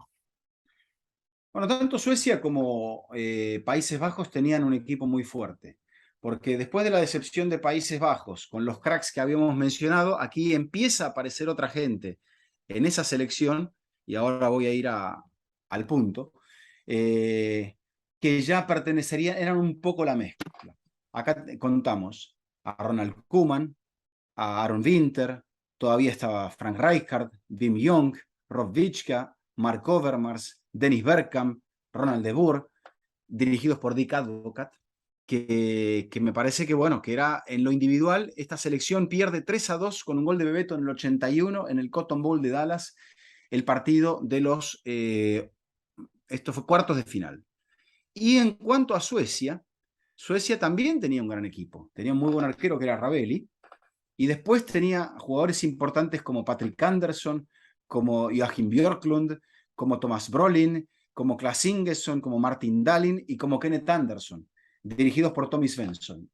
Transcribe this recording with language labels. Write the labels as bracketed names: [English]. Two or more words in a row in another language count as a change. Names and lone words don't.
[Spanish] Bueno, tanto Suecia como Países Bajos tenían un equipo muy fuerte, porque después de la decepción de Países Bajos, con los cracks que habíamos mencionado, aquí empieza a aparecer otra gente en esa selección, y ahora voy a ir al punto, eh, que ya pertenecerían, eran un poco la mezcla. Acá contamos a Ronald Koeman, a Aaron Winter, todavía estaba Frank Rijkaard, Wim Jong, Rob Vichka, Mark Overmars, Dennis Bergkamp, Ronald de Boer, dirigidos por Dick Advocat, que me parece que, bueno, que era en lo individual, esta selección pierde 3-2 con un gol de Bebeto en el 81 en el Cotton Bowl de Dallas, el partido de los, esto fue cuartos de final. Y en cuanto a Suecia, Suecia también tenía un gran equipo, tenía un muy buen arquero que era Ravelli, y después tenía jugadores importantes como Patrick Anderson, como Joachim Björklund, como Thomas Brolin, como Klas Ingesson, como Martin Dahlin y como Kenneth Anderson, dirigidos por Tommy Svensson.